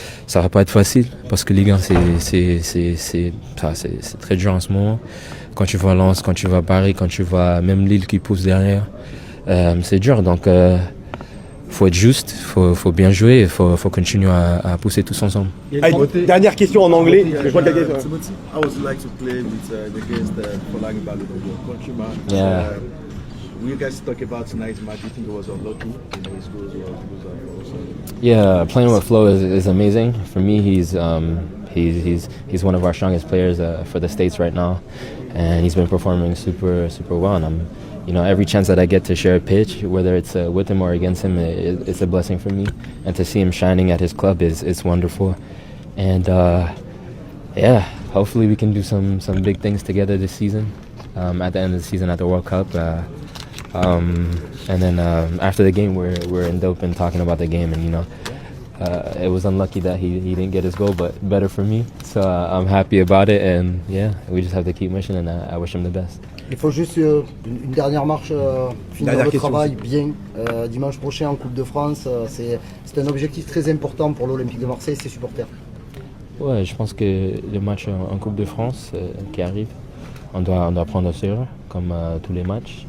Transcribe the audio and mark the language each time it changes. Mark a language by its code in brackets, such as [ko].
[fr] Ça va pas être facile parce que Ligue 1 c'est très dur en ce moment. Quand tu vois Lens, quand tu vois Paris, quand tu vois même Lille qui pousse derrière, c'est dur. Donc faut être juste, faut bien jouer, il faut continuer à pousser tous ensemble. Dernière question en anglais. [en] Timothy, how would you like to play against Folarin Balogun, your countryman? Yeah. Will you guys talk about tonight's match? Do you think it was unlucky? His goals were Yeah, playing with Flo is amazing. For me, he's one of our strongest players for the States right now, and he's been performing super well. And every chance that I get to share a pitch, whether it's with him or against him, it's a blessing for me. And to see him shining at his club is wonderful. And yeah, hopefully we can do some big things together this season. At the end of the season, at the World Cup. And then after the game, we're in Doping talking about the game, and it was unlucky that he didn't get his goal, but better for me. So I'm happy about it, and yeah, we just have to keep pushing, and I wish him the best. [fr] Il faut juste une dernière marche, finir le travail bien dimanche prochain en Coupe de France. C'est un objectif très important pour l'Olympique de Marseille et ses supporters. Ouais, je pense que le match en Coupe de France qui arrive, on doit prendre au sérieux, comme tous les matchs.